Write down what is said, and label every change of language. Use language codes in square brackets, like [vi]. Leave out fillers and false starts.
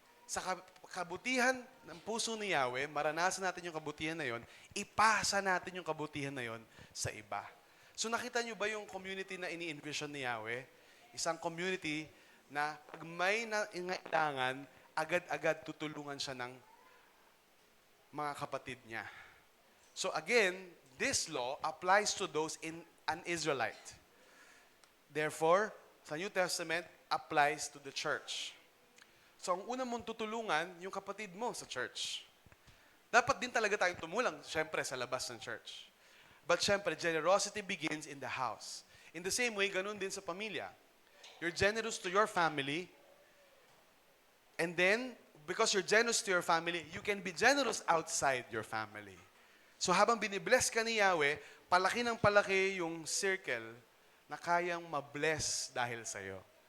[tl] Sa kabutihan ng puso ni Yahweh, maranasan natin yung kabutihan na yon, ipasa natin yung kabutihan na yon sa iba. So nakita nyo ba yung community na ini-envision ni Yahweh? Isang community na pag may nangailangan, agad-agad tutulungan siya ng mga kapatid niya. [en] So again, this law applies to those in an Israelite. Therefore, sa New Testament, applies to the church. [tl] So, ang una mong tutulungan, yung kapatid mo sa church. Dapat din talaga tayong tumulang, syempre, sa labas ng church. [en] But syempre, generosity begins in the house. In the same way, [tl] ganun din sa pamilya. [en] You're generous to your family, and then, because you're generous to your family, you can be generous outside your family. [tl] So, habang binibless ka ni Yahweh, palaki ng palaki yung circle na kayang mabless dahil sa'yo.